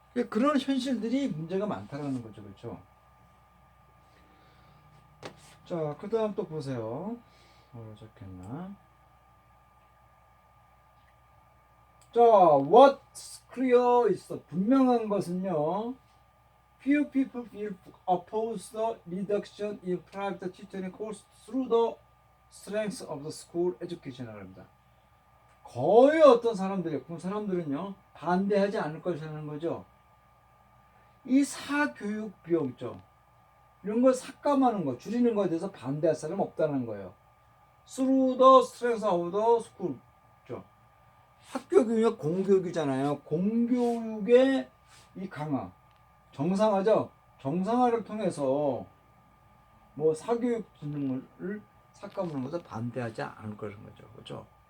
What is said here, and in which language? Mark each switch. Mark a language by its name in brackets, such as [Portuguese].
[Korean] 그런 현실들이 문제가 많다라는 거죠. 그렇죠? 자, 그 다음 또 보세요. 뭐라 적혔나? [English] 자, what's clear [Korean] 있어. 분명한 것은요. [English] Few people will oppose the reduction in private tutoring costs through the strength of the school education [Korean] 이라고 합니다. 거의 어떤 사람들이, 그 사람들은요, 반대하지 않을 것이라는 거죠. 이 사교육 비용점, 이런 걸 삭감하는 거, 줄이는 것에 대해서 반대할 사람 없다는 거예요. [English] Through the strength of the school. [Korean] 학교 교육 공교육이잖아요. 공교육의 이 강화. 정상화죠. 정상화를 통해서 뭐 사교육 기능을 삭감하는 것을 반대하지 않을 거라는 거죠. 그렇죠?